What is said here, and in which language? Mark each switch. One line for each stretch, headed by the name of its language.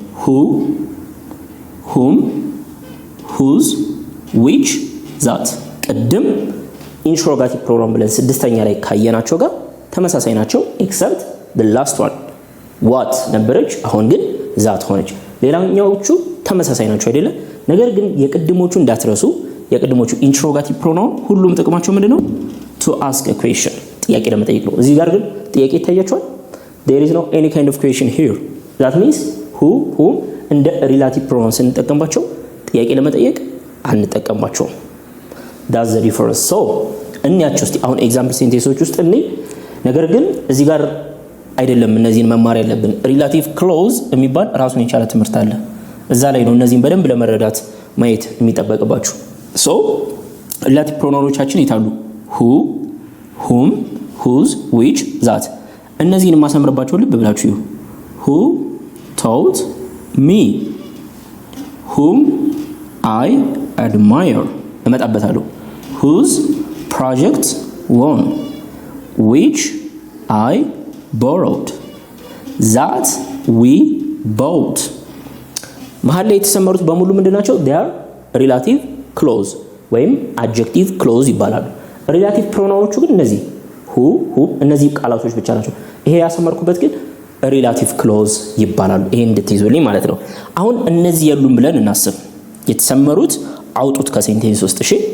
English: who whom whose which that።
Amharic: ቅድም ኢንትሮጋቲቭ ፕሮናውን ብለን 6ኛ ላይ ካየናቸው ጋር ተመሳሳይ ናቸው
English: except the last one what
Amharic: ነበረች፣ አሁን ግን that ሆነች። ሌላኛዎቹ ተመሳሳይ ናቸው አይደለ? ነገር ግን የቅድሞቹ እንዳትረሱ። የቅድሞቹ ኢንትሮጋቲቭ ፕሮናውን ሁሉም ጥቅማቸው ምንድነው?
English: to ask a question
Amharic: ጥያቄ ለመጠየቅ ነው። እዚህ ጋር ግን ጥያቄ ይታያችኋል።
English: there is no any kind of question here. that means who
Amharic: እንደ ሪላቲቭ ፕሮናውን ስንጠቀምባቸው ጥያቄ ለመጠየቅ አንጠቀምባቸው።
English: that's the difference.
Amharic: so እንያቸው እስቲ አሁን ኤግዛምፕል ሴንቴንሶች ውስጥ እንይ። ነገር ግን እዚህ ጋር አይደለም እነዚህን መማር ያለብን። ሪላቲቭ ክሎዝ የሚባል ራሱን የቻለ ትምህርት አለ። እዛ ላይ ነው እነዚህን በደንብ ለመረዳት ማየት የሚጠበቅባችሁ። so ሪላቲቭ ፕሮናውኖቻችን ይታሉ
English: who whom whose which that።
Amharic: እነዚህን ማሰምርባቸው ልብ ብላችሁ ይሁ
English: who told me whom I admire
Amharic: እመጣበታለሁ
English: whose project won which I borrowed that we bought
Amharic: መሃል ላይ የተሰመሩት በሙሉ ምንድናቸው?
English: they are relative clause
Amharic: ወይም adjective clause ይባላሉ። relative pronounዎቹ ግን እነዚህ who እነዚህ ቃላቶች ብቻ ናቸው። ይሄ ያሰመርኩበት ግን relative clause ይባላሉ። ይሄ እንድትይዙልኝ ማለት ነው። አሁን እነዚህ የሉም ብለን እናስብ። የተሰመሩት አውጡት ከሴንቴንስ ውስጥ እሺ።